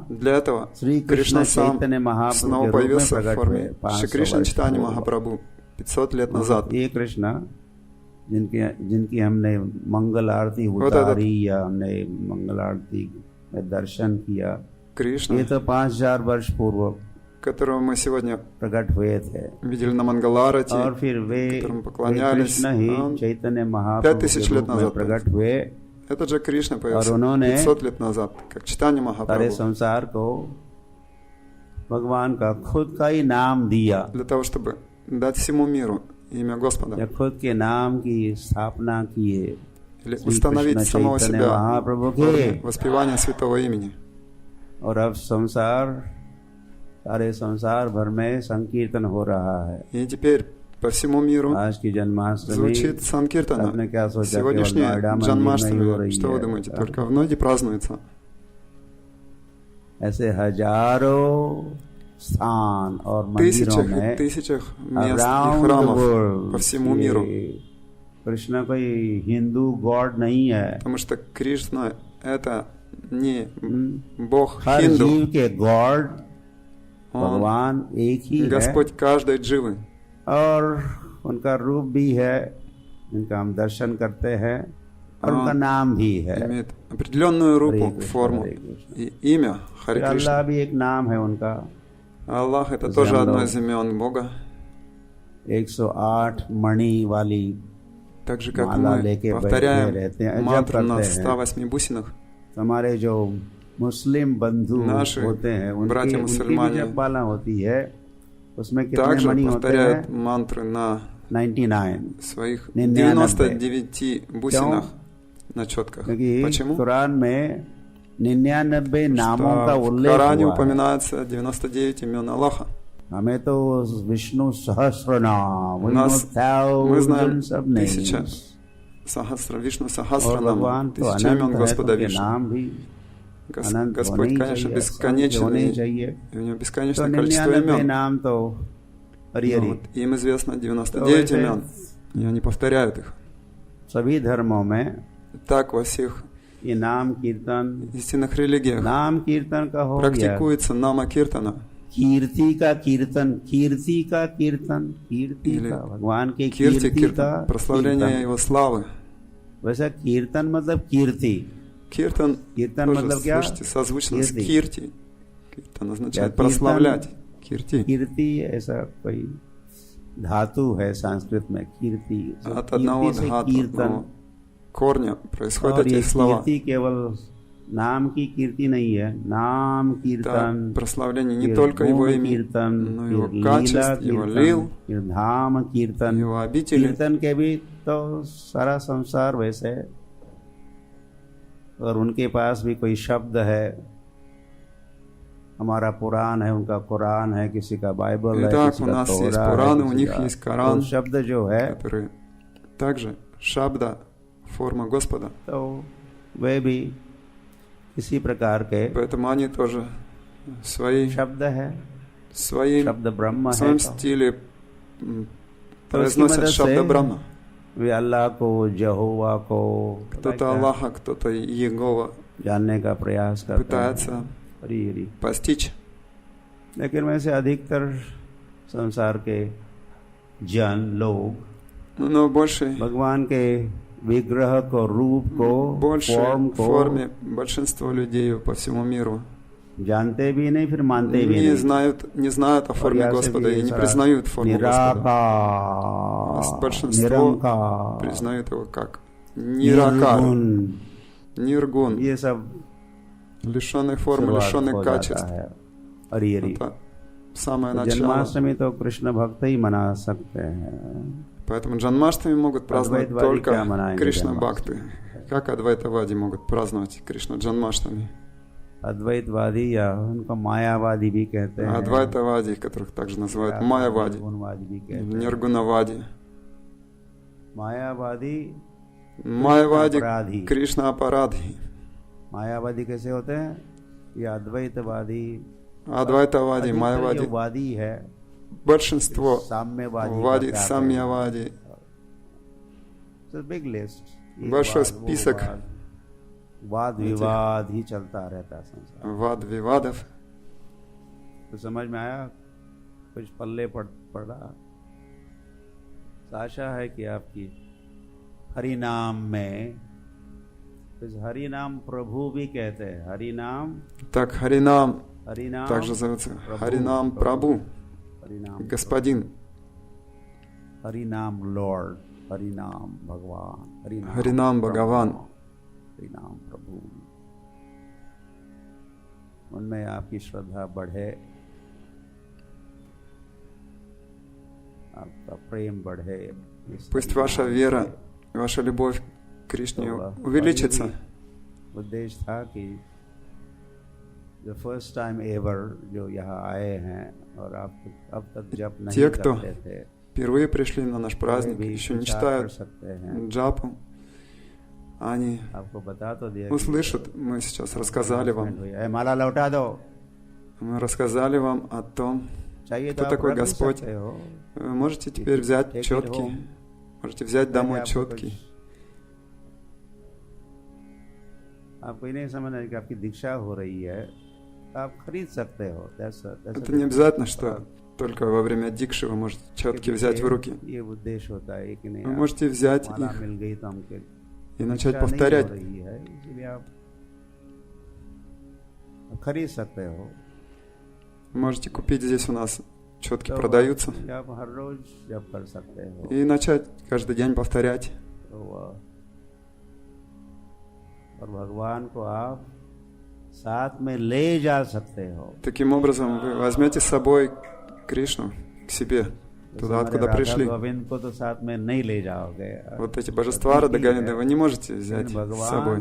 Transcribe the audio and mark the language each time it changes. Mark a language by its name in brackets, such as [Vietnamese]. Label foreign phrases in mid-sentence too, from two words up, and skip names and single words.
[Russian] Для этого [Hindi] श्री [Russian] Кришна [Hindi] कृष्ण [Russian] сам [Hindi] चैतन्य महाप्रभु [Russian] снова [Hindi] के रूप में [Russian] появился в [Hindi] प्रकट हुए [Russian] форме Шри 500 Кришна [Hindi] वर्ष [Russian] Чайтанья [Hindi] पूर्व। [Russian] Махапрабху 500 лет назад. [Hindi] ये कृष्ण जिनकी हमने मंगल आरती [Russian] Вот [Hindi] उतारी या हमने मंगल आरती में दर्शन किया, [Russian] Кришна, [Hindi] ये तो 5000 वर्ष पूर्व [Russian] которого мы сегодня [Hindi] प्रकट हुए थे। [Russian] видели на Мангаларате, [Hindi] और फिर वे [Russian] которому поклонялись, [Hindi] कृष्ण ही [Russian] он [Hindi] चैतन्य महाप्रभु 5000 के [Russian] лет [Hindi] रूप में [Russian] назад [Hindi] प्रकट हुए [Russian] этот же Кришна появился [Hindi] और उन्होंने [Russian] 500 лет назад, как Чайтанья [Hindi] सारे [Russian] Махапрабху, [Hindi] संसार को भगवान का खुद का ही नाम दिया, [Russian] для того, чтобы дать всему миру имя [Hindi] या [Russian] Господа, [Hindi] खुद के नाम की स्थापना किए [Russian] или [Hindi] श्री [Russian] установить [Hindi] कृष्ण [Russian] самого [Hindi] चैतन्य [Russian] себя [Hindi] महाप्रभु [Russian] в форме [Hindi] के। [Russian] воспевания святого имени. [Hindi] और अब सारे संसार भर में संकीर्तन हो रहा है। [Russian] И теперь по всему миру [Hindi] आज की जन्माष्टमी [Russian] звучит Санкиртана. [Hindi] आपने क्या सोचा, केवल [Russian] Сегодняшняя [Hindi] नोएडा मंदिर में ही हो [Russian] Джанмаштами, [Hindi] रही [Russian] что вы [Hindi] है? [Russian] думаете, только в Ноиде празднуется? [Hindi] ऐसे हजारों स्थान और मंदिरों [Russian] Тысячах и [Hindi] में [Russian] тысячах мест и [English] around the [Russian] храмов [English] world [Russian] по всему миру. [Hindi] ये कृष्ण कोई हिंदू गॉड नहीं है, [Russian] Потому что Кришна — это не бог [Hindi] हर [Russian] хинду, [Hindi] जीव के गॉड [Russian] он [Hindi] भगवान एक ही है [Russian] Господь каждой дживы. [Hindi] और उनका रूप भी है, जिनका हम दर्शन करते हैं, और उनका नाम भी है। [Russian] Имеет определенную Харе рупу, Кришна, форму Харе Кришна। и имя Харе [Hindi] फिर [Russian] Кришна. [Hindi] अल्लाह भी एक नाम है उनका। [Russian] Аллах — это [Hindi] जैसे [Russian] тоже [Hindi] हम [Russian] одно [Hindi] लोग [Russian] из имен Бога. [Hindi] 108 मणि वाली [Russian] Так же, как [Hindi] माला [Russian] мы [Hindi] लेके बैठे [Russian] повторяем [Hindi] रहते हैं, जप [Russian] мантру на [Hindi] करते हैं। [Russian] 108 бусинах, [Hindi] हमारे जो मुस्लिम बंधु [Russian] Наши [Hindi] होते हैं उनकी भी [Russian] братья-मुसलмане [Hindi] जप माला होती है, उसमें कितने [Russian] также [Hindi] मणि होते [Russian] повторяют [Hindi] हैं? [Russian] мантры на [Hindi] 99। [Russian] своих 99 99 бусинах на четках. [Hindi] क्योंकि [Russian] Почему? [Hindi] कुरान में 99 नामों का [Russian] Что в [Hindi] उल्लेख [Russian] Коране [Hindi] हुआ है। [Russian] упоминается 99 имен Аллаха. [Hindi] हमें तो विष्णु सहस्र नाम, [Russian] У нас, мы знаем [English] thousands of 1000 names, [Russian] Сахасра, Вишну [Hindi] और [Russian] Сахасранама, [Hindi] भगवान तो [Russian] 1000 имен [Hindi] अनंत है, [Russian] Господа [Hindi] तो उनके [Russian] Вишну. [Hindi] नाम भी अनंत होने [Russian] Господь, [Hindi] ही [Russian] конечно, [Hindi] चाहिए, [Russian] бесконечен, [Hindi] होने ही [Russian] и [Hindi] चाहिए। [Russian] у него [Hindi] तो [Russian] бесконечное количество [Hindi] 99 [Russian] имен. [Hindi] नाम तो हरि [Russian] Ну [Hindi] हरि। [Russian] вот, им известно [Hindi] तो 99 वैसे [Russian] имен, и они повторяют их. [Hindi] सभी धर्मों में [Russian] Так во всех [Hindi] ये नाम कीर्तन, [Russian] истинных रелигиях [Hindi] नाम कीर्तन का हो गया, [Russian] практикуется нама киртана, [Hindi] कीर्ति का कीर्तन, कीर्ति का कीर्तन, कीर्ति [Russian] или [Hindi] का भगवान के [Russian] кирти, [Hindi] कीर्ति का [Russian] киртан, прославление [Hindi] कीर्तन। [Russian] его славы. [Hindi] वैसा कीर्तन मतलब कीर्ति, [Russian] Киртан [Hindi] कीर्तन [Russian] тоже, [Hindi] मतलब क्या? [Russian] слышите, созвучно с [Hindi] Кирти। [Russian] кирти. Киртан означает [Hindi] कीर्तन- [Russian] прославлять. Кирти. [Hindi] कीर्ति ऐसा कोई धातु है संस्कृत में, कीर्ति। [Russian] От одного [Hindi] कीर्ति से [Russian] дхату, [Hindi] कीर्तन, [Russian] одного корня происходят [Hindi] और ये [Russian] эти слова. [Hindi] कीर्ति केवल नाम की कीर्ति नहीं है, नाम [Russian] Это [Hindi] कीर्तन, [Russian] прославление не [Hindi] फिर [Russian] только его [Hindi] गुण [Russian] имени, [Hindi] कीर्तन, [Russian] но [Hindi] फिर [Russian] его [Hindi] लीला [Russian] качеств, его лил, [Hindi] कीर्तन, फिर धाम कीर्तन। [Russian] его обители. [Hindi] कीर्तन के भी तो सारा संसार वैसे है, और उनके पास भी कोई शब्द है। हमारा पुराण है, उनका कुरान है, किसी का बाइबल है, [Russian] Итак, [Hindi] किसी [Russian] у [Hindi] का [Russian] нас есть [Hindi] तोरा है, [Russian] Коран, у [Hindi] किसी [Russian] них [Hindi] का- [Russian] есть Коран, [Hindi] तो शब्द जो है [Russian] которые также шабда, форма Господа. [Hindi] तो वे भी इसी प्रकार के [Russian] Поэтому они тоже свои, [Hindi] शब्द है, [Russian] своим, [Hindi] शब्द ब्रह्म [Russian] в [Hindi] है, [Russian] своем [Hindi] तो [Russian] стиле [Hindi] तो उसकी [Russian] произносят [Hindi] मदद [Russian] шабда [Hindi] से [Russian] Брахма. [Hindi] वे अल्लाह को, यहोवा को [Russian] Кто-то Аллаха, кто-то Иегова [Hindi] जानने का प्रयास करता है। [Russian] пытается [Hindi] हरी हरी। [Russian] постичь. [Hindi] लेकिन वैसे अधिकतर संसार के जन लोग [Russian] Но больше, [Hindi] भगवान के विग्रह को, रूप को, [Russian] больше [Hindi] फॉर्म [Russian] в [Hindi] को [Russian] форме большинство людей по всему миру [Hindi] जानते भी नहीं, फिर मानते भी [Russian] не [Hindi] नहीं। [Russian] знают о [Hindi] और [Russian] форме [Hindi] यहाँ से [Russian] Господа [Hindi] भी [Russian] и не [Hindi] सारा [Russian] признают форму Господа. [Hindi] निराकार, [Russian] Большинство [Hindi] निरंकार, [Russian] признают его как Ниракар, [Hindi] निर्गुण, [Russian] Ниргун, [Hindi] ये सब [Russian] лишенный формы, [Hindi] शुरुआत [Russian] лишенный [Hindi] हो जाता [Russian] качеств. [Hindi] है। हरी हरी। [Russian] Это самое начало. [Hindi] जन्माष्टमी तो कृष्ण भक्त ही मना सकते हैं. [Russian] Поэтому Джанмаштами могут праздновать Адвайтвади только [Hindi] क्या मनाएंगे [Russian] Кришна [Hindi] जन्माष्टमी? [Russian] Бхакты. Как Адвайтавади могут праздновать Кришна Джанмаштами? [Hindi] अद्वैतवादी या उनको मायावादी भी कहते हैं. [Russian] Адвайтавади, которых также называют Майявади, [Hindi] निर्गुणवादी भी कहते हैं. [Russian] Ниргунавади. [Hindi] मायावादी [Russian] Майявади, [Hindi] अपराधी. [Russian] Кришна Апарадхи. [Hindi] मायावादी कैसे होते हैं? या अद्वैतवादी. [Russian] Адвайтавади, [Hindi] अधिकतर जो [Russian] Майявади. [Hindi] वादी है [Russian] Большинство [Hindi] साम्यवादी [Russian] Вади, [Hindi] कहते हैं. [Russian] Самьявади. [English] So big list. [Hindi] ये [Russian] Большой [Hindi] वाद, वो [Russian] список [Hindi] वाद, वाद विवाद ही चलता रहता है संसार. [Russian] Вад Вивадов. [Hindi] तो समझ में आया? कुछ पल्ले पड़ा. आशा है कि आपकी हरि नाम में, इस हरि नाम प्रभु भी कहते हैं. हरि नाम, [Russian] Так, Харинам [Hindi] हरि नाम [Russian] также зовется Харинам Прабhu, [Hindi] हरि नाम, [Russian] господин. [Hindi] हरि नाम लॉर्ड, हरि नाम भगवान, [Russian] Харинам Бхагаван. [Hindi] हरि नाम प्रभु. उनमें आपकी श्रद्धा बढ़े, आपका प्रेम बढ़े. [Russian] Пусть ваша вера, ваша любовь к Кришне увеличится. [Hindi] उद्देश्य था कि जो [English] first time ever [Hindi] जो यहाँ आए हैं और आप अब तक जप नहीं [Russian] Те, кто [Hindi] करते थे, [Russian] впервые пришли на наш праздник, [Hindi] भी [Russian] еще не [Hindi] विचार कर [Russian] читают [Hindi] सकते हैं. [Russian] джапу, они [Hindi] आपको बता तो दिया [Russian] услышат. Мы сейчас рассказали вам. [Hindi] माला लौटा दो. [Russian] Мы рассказали вам о том, [Hindi] चाहिए [Russian] кто [Hindi] तो आप [Russian] такой [Hindi] रख भी [Russian] Господь. [Hindi] सकते हो. [Russian] Вы можете теперь взять [English] Take it [Russian] четкий, [English] home. [Russian] можете взять домой [Hindi] आपको [Russian] четкий. [Hindi] कुछ- आपको ये नहीं समझना है कि आपकी दीक्षा हो रही है, आप खरीद सकते हो. [Russian] Это не обязательно, что только во время дикши вы можете четкий взять в руки. [Hindi] ये उद्देश्य होता है कि नहीं [Russian] Вы [Hindi] आप [Russian] можете взять [Hindi] माला [Russian] их [Hindi] मिल गई तो हमके [Russian] и начать [Hindi] दीक्षा नहीं [Russian] повторять. [Hindi] हो रही है, इसलिए आप खरीद सकते हो. [Russian] Можете купить здесь у нас. Четки [Hindi] तो [Russian] продаются. [Hindi] आप हर रोज जप कर सकते हो. [Russian] И начать каждый день повторять. [Hindi] तो और भगवान को आप साथ में ले जा सकते हो. [Russian] Таким образом, вы возьмете с собой Кришну к себе, туда, откуда пришли. [Hindi] गोविंद को तो साथ में नहीं ले जाओगे. [Russian] Вот эти божества Рада Говинда вы не можете взять с собой.